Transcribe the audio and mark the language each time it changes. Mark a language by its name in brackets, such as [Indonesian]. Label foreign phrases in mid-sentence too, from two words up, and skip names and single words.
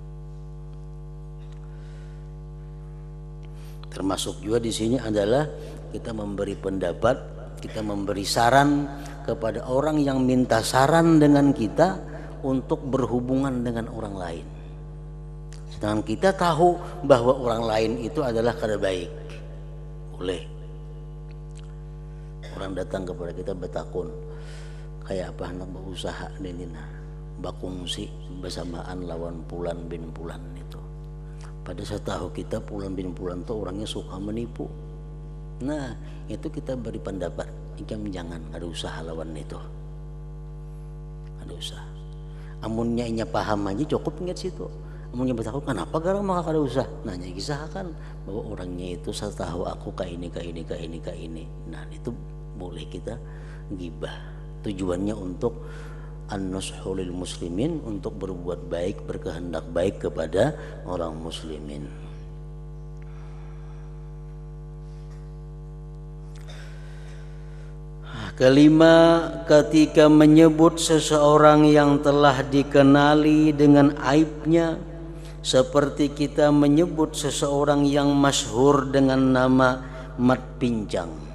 [Indonesian] Termasuk juga di sini adalah kita memberi pendapat, kita memberi saran kepada orang yang minta saran dengan kita untuk berhubungan dengan orang lain. Sedangkan kita tahu bahwa orang lain itu adalah kada baik. Boleh. [Banjar] Orang datang kepada kita bertakun, kayak apa hendak berusaha denina, bakungsi bersamaan lawan Pulan bin Pulan itu. [Indonesian] Pada saat tahu kita Pulan bin Pulan itu orangnya suka menipu. Nah itu kita beri pendapat, jangan ada usaha lawan itu. Ada usaha. [Banjar] Amunnya inya paham aja cukup ingat situ. Amunnya bertakut kenapa garang maka kada usah. Nah nya kisahkan bahwa orangnya itu saya tahu aku ka ini. [Indonesian] Nah itu boleh kita gibah. Tujuannya untuk [Arabic] النصح للمسلمين, [Indonesian] untuk berbuat baik, berkehendak baik kepada orang muslimin. Kelima, ketika menyebut seseorang yang telah dikenali dengan aibnya, seperti kita menyebut seseorang yang masyhur dengan nama Mat Pincang.